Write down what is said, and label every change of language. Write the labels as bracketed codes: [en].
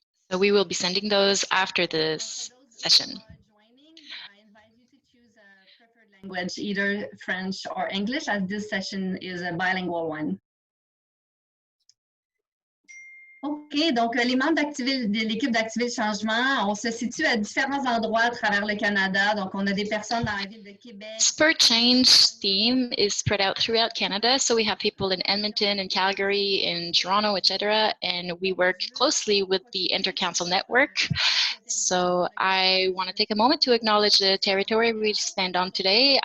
[en] So we will be sending those after this session. I invite you to choose a preferred language, either French or English, as this session is a bilingual one. [fr] OK, donc les membres de l'équipe d'Activer le changement, on se situe à différents endroits à travers le Canada. Donc, on a des personnes dans la ville de Québec. [en] Spur Change theme is spread out throughout Canada. So we have people in Edmonton and Calgary, in Toronto, etc. And we work closely with the Intercouncil Network. So I want to take a moment to acknowledge the territory we stand on today.